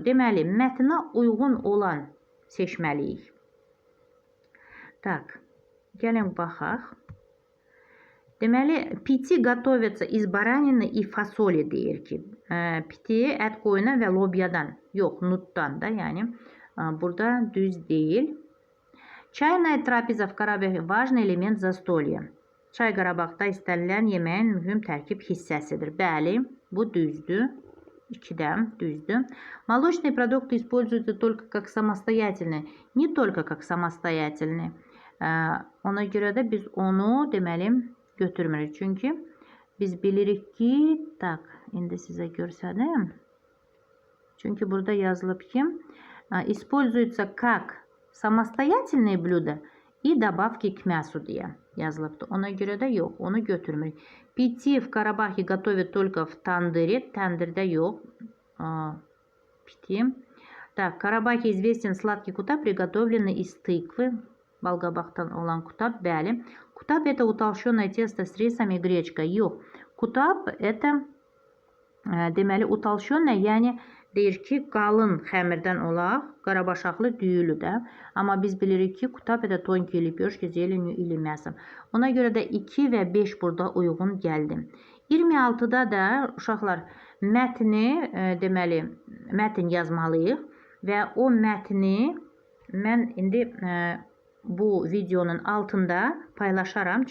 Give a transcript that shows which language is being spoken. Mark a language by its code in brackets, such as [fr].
[az] Deməli, mətnə uyğun olan seçməliyik. Так, gəlin baxaq. [ru] Deməli, piti готовится из баранины и фасоли [az] deyir ki. Piti ət qoyuna və lobyadan, yox, nutdan da, yəni burada düz deyil. [ru] Çayная трапеза в Qarabağ важный элемент застолья. [az] Çay Qarabağda istənilən yeməyin mühüm tərkib hissəsidir. Bəli, bu düzdür. 2-də düzdür. [ru] Молочные продукты используются только как самостоятельные. Не только как самостоятельные. [az] Ona görə də biz onu deməli götürmürük. Çünki biz bilirik ki, tak, indi sizə görsədim. Çünki burada yazılıb ki, [ru] используются как самостоятельные блюда и добавки к мясу [az] deyə yazılıbdır. Ona görə də yox, onu götürmürük. [ru] Piti в Qarabağ готовят только в тандыре. [az] Тандырda yox. Piti. [ru] Так, в Qarabağ известен сладкий кутап, приготовленный из тыквы. [az] Balqabaqdan olan kutab, bəli. [ru] Kutab это утолщенное тесто с рисом и гречкой. [az] Yox. Kutab это deməli утолщенное, yəni deyir ki, qalın xəmirdən olaq, qarabaşaqlı düyülü də. Amma biz bilirik ki, [ru] kutab это тонкие лепешки зеленью или мясом. [az] Ona görə də 2 və 5 burada uyğun gəldi. 26-da da uşaqlar mətni, deməli, mətn yazmalıyıq və o mətni mən indi bu videonun altında paylaşaram.